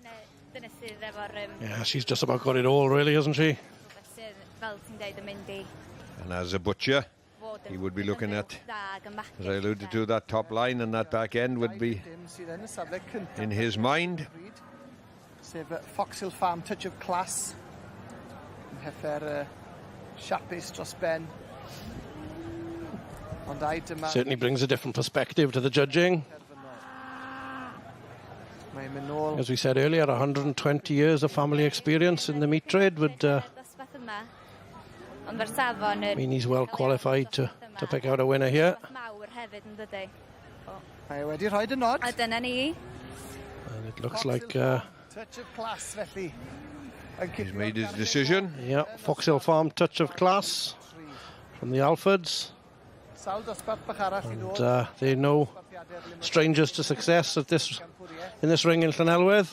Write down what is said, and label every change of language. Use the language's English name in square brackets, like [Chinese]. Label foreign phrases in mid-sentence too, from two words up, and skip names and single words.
[English] Yeah, she's just about got it all, really, hasn't she? And as a butcher, he would be looking at, as I alluded to, that top line, and that back end would be in his mind. Foxhill Farm touch of class. [Welsh] Heifer siapus dros ben. [English] Certainly brings a different perspective to the judging. As we said earlier, 120 years of family experience in the meat trade would mean he's well qualified to pick out a winner here. [Welsh] Mae wedi rhoi y nod. A dyna ni. [English] And it looks like... touch of class, felly. He's made his decision. Yeah, Foxhill Farm touch of class from the Alfords. And they know strangers to success in this ring in Llanelwedd.